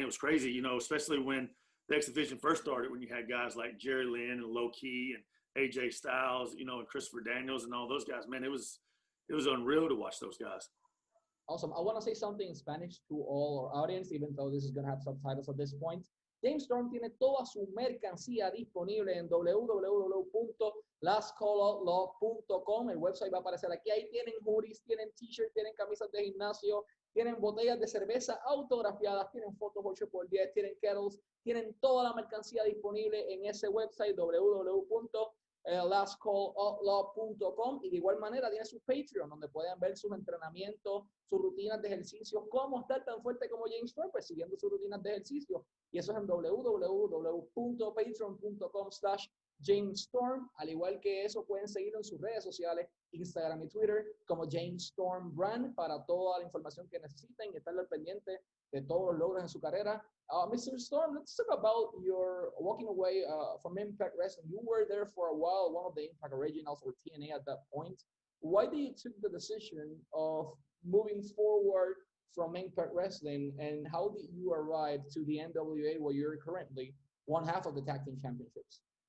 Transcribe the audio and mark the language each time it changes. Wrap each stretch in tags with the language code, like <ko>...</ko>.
<en>It was crazy, especially when the X Division first started, when you had guys like Jerry Lynn and Low Key AJ Styles, you know, and Christopher Daniels and all those guys. Man, it was unreal to watch those guys. Awesome. I want to say something in Spanish to all our audience, even though this is going to have subtitles at this point.</en> <es>James Storm tiene toda su mercancía disponible en www.lascoloutlaw.com. El website va a aparecer aquí. Ahí tienen hoodies, tienen t-shirts, tienen camisas de gimnasio, tienen botellas de cerveza autografiadas, tienen fotos 8x10, tienen kettles, tienen toda la mercancía disponible en ese website www.lastcalloutlaw.com, y de igual manera tiene su Patreon donde pueden ver sus entrenamientos, sus rutinas de ejercicio, cómo estar tan fuerte como James Storm, pues siguiendo sus rutinas de ejercicio, y eso es en www.patreon.com/JamesStorm. Al igual que eso pueden seguirlo en sus redes sociales, Instagram y Twitter, como James Storm Brand, para toda la información que necesiten y estar al pendiente de todos los logros en su carrera.</es> <en>Mr. Storm, let's talk about your walking away from Impact Wrestling. You were there for a while, one of the Impact Originals or TNA at that point. Why did you take the decision of moving forward from Impact Wrestling, and how did you arrive to the NWA where you're currently one half of the tag team championships?</en>